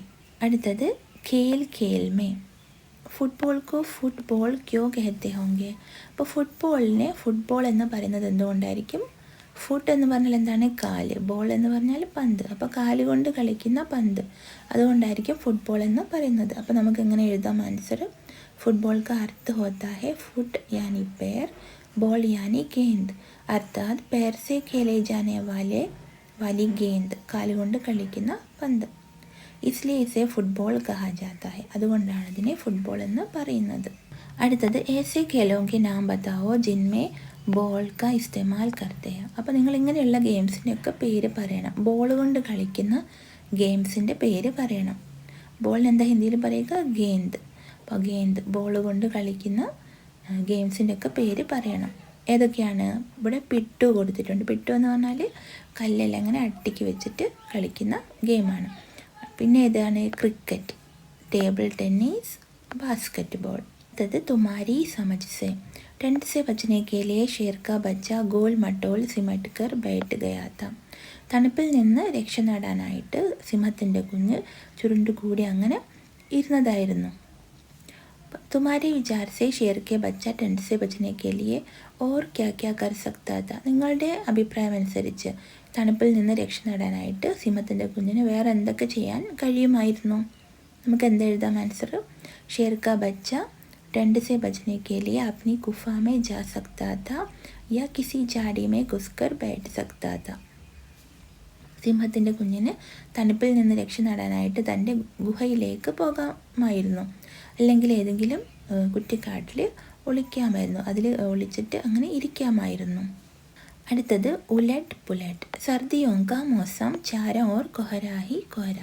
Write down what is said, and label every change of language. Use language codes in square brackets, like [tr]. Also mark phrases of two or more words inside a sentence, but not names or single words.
[hi] അടുത്തത് खेल खेल में। फुटबॉल को फुटबॉल क्यों कहते होंगे. [ml] അപ്പോൾ ഫുട്ബോളിനെ ഫുട്ബോൾ എന്ന് പറയുന്നത് എന്തുകൊണ്ടായിരിക്കും? ഫുട്ട് എന്ന് പറഞ്ഞാൽ എന്താണ്? കാല്. ബോൾ എന്ന് പറഞ്ഞാൽ പന്ത്. അപ്പോൾ കാല് കൊണ്ട് കളിക്കുന്ന പന്ത്, അതുകൊണ്ടായിരിക്കും ഫുട്ബോൾ എന്ന് പറയുന്നത്. അപ്പോൾ നമുക്ക് എങ്ങനെ എഴുതാം ആൻസർ? [hi] ഫുട്ബോൾ का अर्थ होता है फुट यानी पैर, बॉल यानी गेंद, अर्थात पैर से खेले जाने वाली गेंद, [ml] കാലുകൊണ്ട് കളിക്കുന്ന പന്ത്. [hi] इसलिए इसे फुटबॉल कहा जाता है, [ml] അതുകൊണ്ടാണ് ഇതിനെ ഫുട്ബോൾ എന്ന് പറയുന്നത്. [hi] അടുത്തത് ऐसे खेलों के नाम बताओ जिनमें ബോൾ का इस्तेमाल करते हैं. [ml] അപ്പോൾ നിങ്ങൾ ഇങ്ങനെയുള്ള ഗെയിംസിൻ്റെയൊക്കെ പേര് പറയണം. ബോൾ കൊണ്ട് കളിക്കുന്ന ഗെയിംസിൻ്റെ പേര് പറയണം. ബോളിന് എന്താ ഹിന്ദിയിൽ പറയുക? ഗേന്ദ്. അപ്പോൾ ഗേന്ദ്, ബോൾ കൊണ്ട് കളിക്കുന്ന ഗെയിംസിൻ്റെ ഒക്കെ പേര് പറയണം. ഏതൊക്കെയാണ്? ഇവിടെ പിട്ടു കൊടുത്തിട്ടുണ്ട്. പിട്ടു എന്ന് പറഞ്ഞാൽ കല്ലെല്ലാം അങ്ങനെ അട്ടിക്ക് വെച്ചിട്ട് കളിക്കുന്ന ഗെയിമാണ്. പിന്നെ ഏതാണ്? ക്രിക്കറ്റ്, ടേബിൾ ടെന്നീസ്, ബാസ്കറ്റ് ബോൾ. [hi] അടുത്തത് तुम्हारी समझ से. ठंड से बचने के लिए शेर का बच्चा गोल मटोल सिमट कर बैठ गया था. [ml] തണുപ്പിൽ നിന്ന് രക്ഷ നേടാനായിട്ട് സിംഹത്തിൻ്റെ കുഞ്ഞ് ചുരുണ്ടുകൂടി അങ്ങനെ ഇരുന്നതായിരുന്നു. [hi] तुम्हारी विचार से शेर के बच्चा ठंड से बचने के लिए और क्या क्या कर सकता था. [ml] നിങ്ങളുടെ അഭിപ്രായം അനുസരിച്ച് തണുപ്പിൽ നിന്ന് രക്ഷ നേടാനായിട്ട് സിംഹത്തിൻ്റെ കുഞ്ഞിന് വേറെ എന്തൊക്കെ ചെയ്യാൻ കഴിയുമായിരുന്നു? നമുക്ക് എന്തെഴുതാം ആൻസർ? [hi] शेर का बच्चा ठंड से बचने के लिए अपनी गुफा में जा सकता था या किसी झाड़ी में घुसकर बैठ सकता था. [ml] സിംഹത്തിൻ്റെ കുഞ്ഞിന് തണുപ്പിൽ നിന്ന് രക്ഷ നേടാനായിട്ട് തൻ്റെ ഗുഹയിലേക്ക് പോകാമായിരുന്നു, അല്ലെങ്കിൽ ഏതെങ്കിലും കുറ്റിക്കാട്ടിൽ ഒളിക്കാമായിരുന്നു, അതിൽ ഒളിച്ചിട്ട് അങ്ങനെ ഇരിക്കാമായിരുന്നു. [hi] അടുത്തത് उलट पुलट। सर्दियों का मौसम चारों ओर कोहरा ही कोहरा.